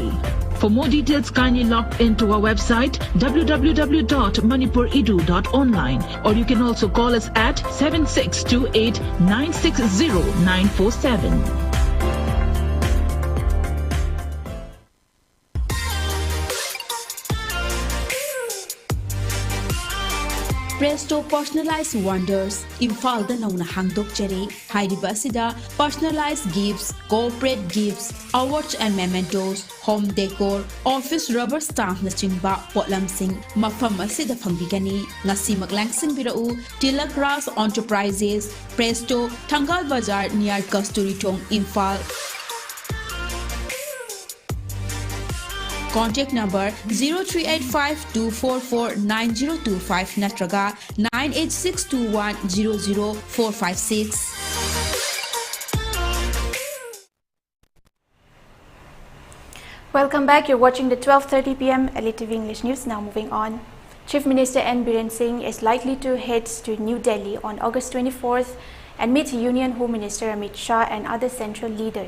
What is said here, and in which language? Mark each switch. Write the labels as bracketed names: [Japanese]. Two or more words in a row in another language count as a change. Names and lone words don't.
[English] For more details, kindly log into our website www.manipuredu.online or you can also call us at 7628 960 947. [Manipuri] Presto Personalized Wonders Imphal da nauna hangdok jare hairiba asida [English] personalized gifts, corporate gifts, awards and mementos, home decor, office rubber stamp [Manipuri] na chingba potlamsing mafam asida phangbigani ngasi maglangsing birau [English] Tilak Ras Enterprises Presto Thangal Bazar near Kasturi Thong Imphal. Contact number 0385-244-9025 natraga 98621-00456. Welcome back. You're watching the 12:30 p.m. ELITETV English News. Now moving on. Chief Minister N. Biren Singh is likely to head to New Delhi on August 24th and meet Union Home Minister Amit Shah and other central leaders.